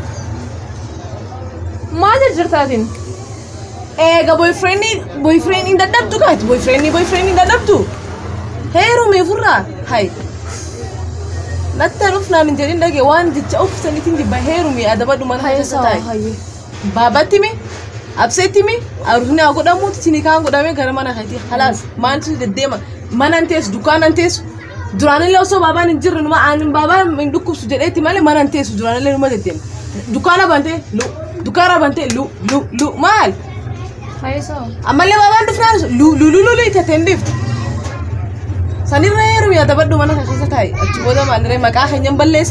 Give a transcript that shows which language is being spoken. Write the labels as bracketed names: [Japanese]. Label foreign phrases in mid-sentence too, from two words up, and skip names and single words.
[Oromo] Maal jirtaatiin? Eega boyfriendii dadhabdu kaati boyfriendii dadhabdu. Heerumee furraa hayi. Natta rufnaan hin jedhin dhagee waan jecha uffisaniitiin jibba heerumee adabadhu mana keessa taa'e. Baabatti mi? Abseetti mi? Arufni haa godhamuuti sini kaan godhamee gara mana keetii halaas maaltu deddeema mana hin teessu dukkaana hin teessu. Duraanillee osoo baabaan hin jirre numa aanin baabaan hin dhukkubsu jedheetti malee mana hin teessu duraanillee numa deddeema. Dukkaana bantee lu maal? Hayyesoo. Ammallee baabaan dhufnaan lu ittateen dhiftu. Sanirra heerumee adabadhu mana keessa taa'e achi booda maalirree maqaa keenyan balleessi.